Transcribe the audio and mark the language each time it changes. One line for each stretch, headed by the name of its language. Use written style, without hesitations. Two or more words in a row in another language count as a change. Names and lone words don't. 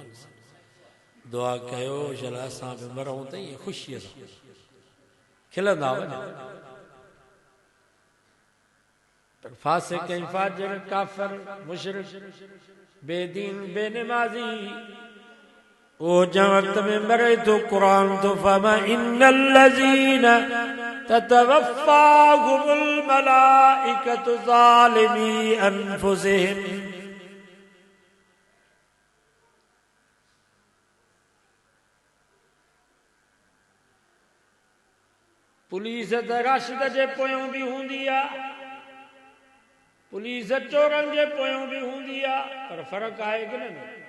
Sindhi: दुआ कयो शल असां बि मरूं त ईअं ख़ुशीअ सां खिलंदा वञो। फासिक ऐं फाजिर, काफ़िर, मुशरिक, बेदीन, बेनमाज़ी ओ जंहिं वक़्त में मरे थो क़ुरान थो फरमा
Arabic: إن الذين توفاهم الملائكة ظالمي أنفسهم.
Sindhi: पुलिस त राशिद जे पोयों बि हूंदी आहे, पुलिस चोरनि जे पोयों बि हूंदी आहे, पर फ़र्क़ु आहे कि न?